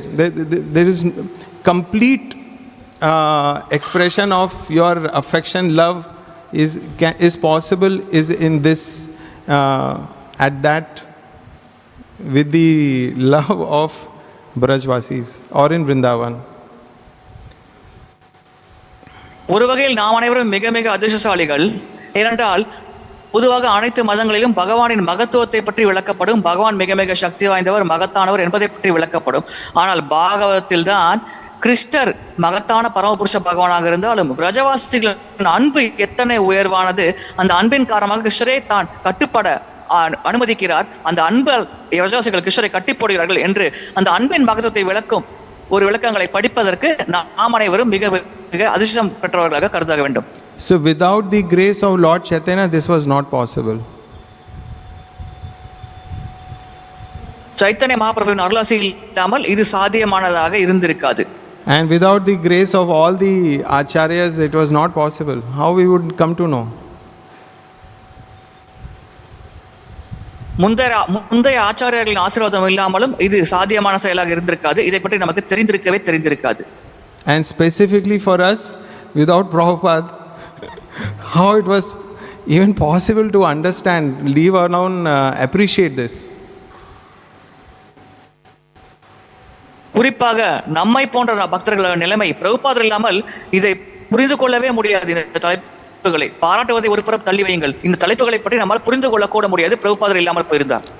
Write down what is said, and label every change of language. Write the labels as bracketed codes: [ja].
[en] There is complete expression of your affection, love is possible, is in this, at that, with the love of Vrajavasis or in Vrindavan. [ta] ஒரு வகையில் நாம் அனைவரும் மிக மிக அதிர்ஷ்டசாலிகள். ஏனென்றால் பொதுவாக அனைத்து மதங்களிலும் பகவானின் மகத்துவத்தை பற்றி விளக்கப்படும், பகவான் மிக மிக சக்தி வாய்ந்தவர், மகத்தானவர் என்பதை பற்றி விளக்கப்படும். ஆனால் பாகவதத்தில் தான் கிருஷ்ணர் மகத்தான பரமபுருஷ பகவானாக இருந்தாலும் விரஜவாசிகளின் அன்பு எத்தனை உயர்வானது, அந்த அன்பின் காரணமாக கிருஷ்ணரே தான் கட்டுப்பட அனுமதிக்கிறார். அந்த அன்பால் விரஜவாசிகள் கிருஷ்ணரை கட்டி போடுகிறார்கள் என்று அந்த அன்பின் மகத்துவத்தை விளக்கும் ஒரு விளக்கங்களை படிப்பதற்கு நாம் அனைவரும் மிக மிக அதிர்ஷ்டம் பெற்றவர்களாக கருதாக வேண்டும். [en] So without the grace of Lord Chaitanya, this was not possible. [ta] Chaitanya மகாபிரபுவின் அருளாசி இல்லாமல் இது சாத்தியமானதாக இருந்திருக்காது. [en] And without the grace of all the acharyas, it was not possible. How we would come to know? [ta] முந்தைய ஆச்சாரியர்களின் ஆசீர்வாதம் இல்லாமலும் இது சாத்தியமான செயலாக இருந்திருக்காது. இதை பற்றி நமக்கு தெரிந்திருக்காது. [en] And specifically for us, without Prabhupada, how it was even possible to understand, leave alone, appreciate this. [ta] குறிப்பாக நம்மை போன்ற பக்தர்கள நிலைமை, பிரபுபாதர் இல்லாமல் இதை புரிந்து கொள்ளவே முடியாது. இந்த தலைப்புகளை பாராட்டுவதை ஒரு புறம் தள்ளி வையுங்கள், இந்த தலைப்புகளை பற்றி நம்மால் புரிந்து கொள்ள கூட முடியாது பிரபுபாதர் இல்லாமல் போயிருந்தார்.